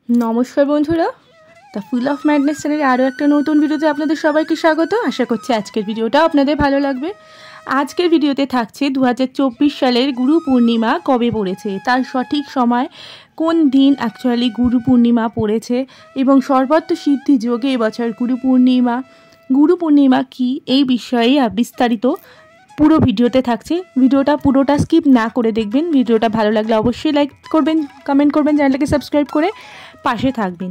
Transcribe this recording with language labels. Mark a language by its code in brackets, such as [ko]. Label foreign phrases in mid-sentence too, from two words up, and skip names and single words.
[bn] নমস্কার বন্ধুরা দ্য ফুল অফ ম্যাডনেস চ্যানেল আরো এক নতুন ভিডিওতে আপনাদের সবাইকে স্বাগত। আশা করছি আজকের ভিডিওটা আপনাদের ভালো লাগবে। আজকের ভিডিওতে থাকছে 2024 সালের গুরু পূর্ণিমা কবে পড়েছে, তার সঠিক সময় কোন দিন এক্চুয়ালি গুরু পূর্ণিমা পড়েছে এবং সর্বত্র সিদ্ধি যোগে এবছর গুরু পূর্ণিমা কি এই বিষয়ে বিস্তারিত পুরো ভিডিওতে থাকছে। ভিডিওটা পুরোটা স্কিপ না করে দেখবেন। ভিডিওটা ভালো লাগলে অবশ্যই লাইক করবেন, কমেন্ট করবেন, চ্যানেলটাকে সাবস্ক্রাইব করে পাশে থাকবেন।